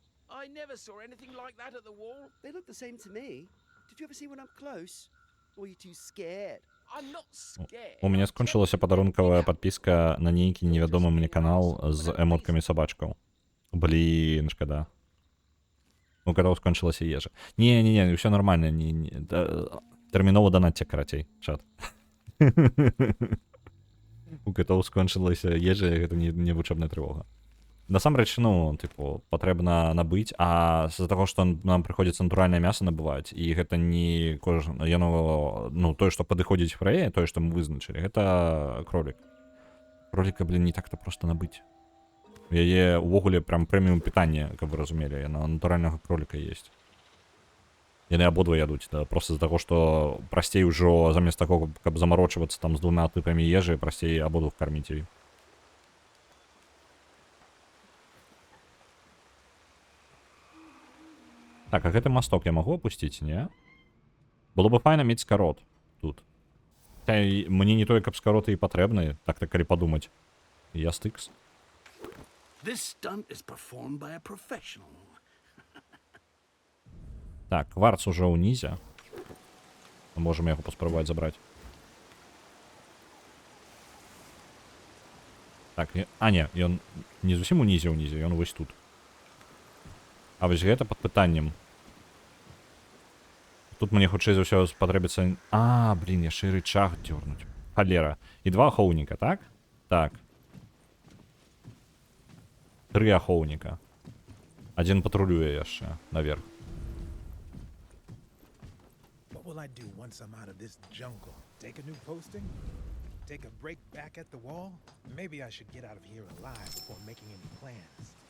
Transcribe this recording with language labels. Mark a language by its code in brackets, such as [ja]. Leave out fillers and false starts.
[en] I never saw anything like that at the wall. They look the same to me. Did you ever see one up close? Or are you too scared? I'm not scared. [be] У мяне скончылася падарункавая падпіска на нейкі невядомы мне канал з эмоткамі сабачкаў. Блін, шкада. У катоў скончылася ежа. Не, ўсё нормально. Тэрмінова данатце, карацей, чат. У катоў скончылася ежа, гэта не вучэбная трывога. Насамрэч, ну, типу, патрэбна набыць, а з-за таго, што нам прыходзіцца натуральнае мяса набываць, і гэта не яно, ну, тое, што падыходзіць фрэе, тое, што мы вызначылі, гэта кролік. Кроліка, блін, не так-то проста набыць. У яе ўвогуле прям прэміум пытанне, каб вы разумелі, яна натуральнага кроліка есть. Яны абодва ядуць, да, проста з-за таго, што прасцей ужо, замест таго, каб замарочвацца там з 2 тыпамі ежы, прасцей абодвух карміць ёй. Так, а гэты масток я магу апусціць, не? Было бы файна мець скарот тут. Мне не тое, каб скароты і патрэбны, так-то калі падумаць. Я стыкс. [en] This stunt is performed by a professional. [be] Так, кварц уже ўнізе. Можем яго паспрабаваць забраць. Так, не, ён не зусім унізе, ён вось тут. А вось гэта пад пытаннем. Тут мне хутчэй за ўсё спатрэбіцца... А, блін, яшчэ і рычаг дёрнуць. Халера. І 2 ахоўніка, так? Так. 3 ахоўніка. Адзін патрулюе яшчэ наверх. [en] What will I do once I'm out of this jungle? Take a new posting? Take a break back at the wall? Maybe I should get out of here alive before making any plans.